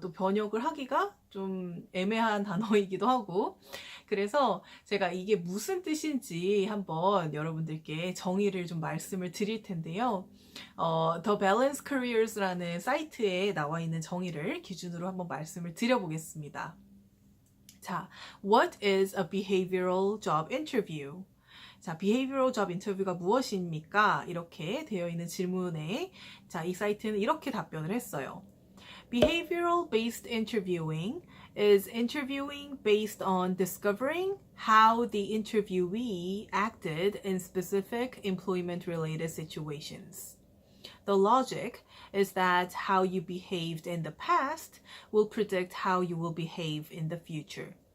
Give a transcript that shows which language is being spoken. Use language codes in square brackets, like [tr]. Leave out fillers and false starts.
[ko] 또 번역을 하기가 좀 애매한 단어이기도 하고 그래서 제가 이게 무슨 뜻인지 한번 여러분들께 정의를 좀 말씀을 드릴 텐데요. The Balance Careers라는 사이트에 나와 있는 정의를 기준으로 한번 말씀을 드려보겠습니다. 자, [en] what is a behavioral job interview? [ko] 자, [en] behavioral job interview [ko] 가 무엇입니까? 이렇게 되어 있는 질문에 자, 이 사이트는 이렇게 답변을 했어요. [en] Behavioral based interviewing is interviewing based on discovering how the interviewee acted in specific employment related situations. The logic is that how you behaved in the past will predict how you will behave in the future.